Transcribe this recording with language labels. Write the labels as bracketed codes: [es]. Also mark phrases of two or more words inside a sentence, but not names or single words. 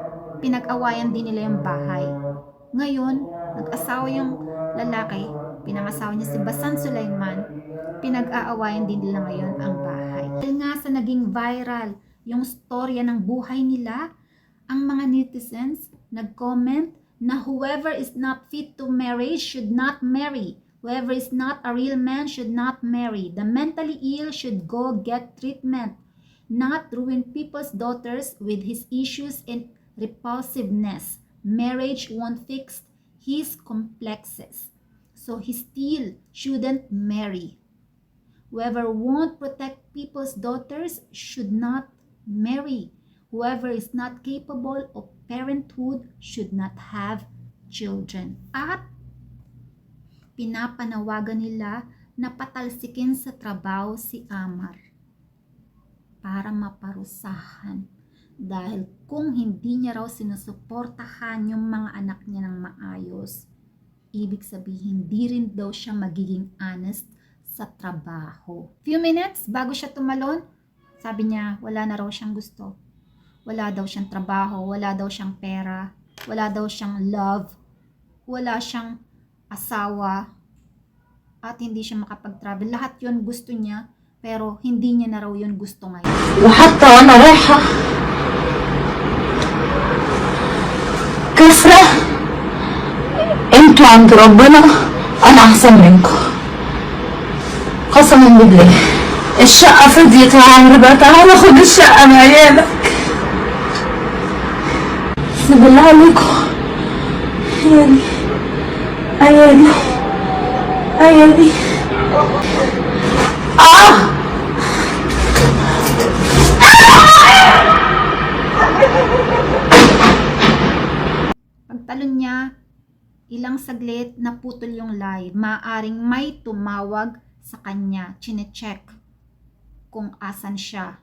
[tl] Pinag-awayan din nila yung bahay. Ngayon, nag-asawa yung lalaki, pinangasawa niya si Basan Sulaiman, pinag-aawayan din nila ngayon ang bahay. Dahil nga sa naging viral yung storya ng buhay nila, ang mga netizens nag-comment na [en] whoever is not fit to marry should not marry. Whoever is not a real man should not marry. The mentally ill should go get treatment, not ruin people's daughters with his issues and repulsiveness. Marriage won't fix his complexes, so he still shouldn't marry. Whoever won't protect people's daughters should not marry. Whoever is not capable of parenthood should not have children. [tl] At pinapanawagan nila na patalsikin sa trabaho si Amar para maparusahan. Dahil kung hindi niya raw sinusuportahan yung mga anak niya ng maayos, ibig sabihin hindi rin daw siya magiging honest sa trabaho. [en] Few minutes [tl] bago siya tumalon, sabi niya wala na raw siyang gusto. Wala daw siyang trabaho, wala daw siyang pera, wala daw siyang love, wala siyang asawa, at hindi siya makapag-travel. Lahat yon gusto niya, pero hindi niya na raw yun gusto ngayon. [ar] وحتى وانا رايحة كسرة انتوا عند ربنا انا احسن منكم قسما بالله. الشقة فضيت يا عمرو بقى، تعالى خد الشقة من عيالك. بس بالله عليكم عيالي عيالي عيالي [tl] Pagtalon niya, ilang saglit naputol yung live. Maaring may tumawag sa kanya. Chine-check kung asan siya.